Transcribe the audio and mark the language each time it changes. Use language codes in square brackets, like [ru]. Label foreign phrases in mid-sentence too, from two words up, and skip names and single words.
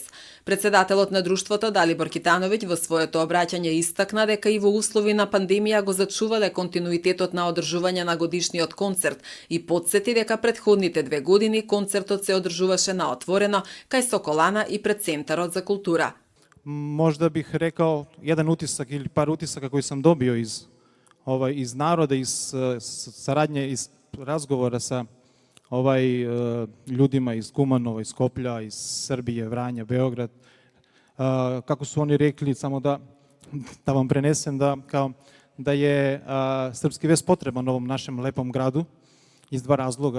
[mk] Председателот на друштвото Далибор Китановиќ во своето обраќање истакна дека и во услови на пандемија го зачувале континуитетот на одржување на годишниот концерт и потсети дека предходните 2 години концертот се одржуваше на отворено кај Соколана и пред Центарот за култура. [sr] Možda bih rekao jedan utisak ili par utisaka koji sam dobio iz naroda, iz saradnje, iz razgovora sa ljudima iz Kumanova, iz Skoplja, iz Srbije, Vranja, Beograd. Kako su oni rekli, samo da vam prenesem da je Srpski vest potreban ovom našem lepom gradu iz 2 razloga.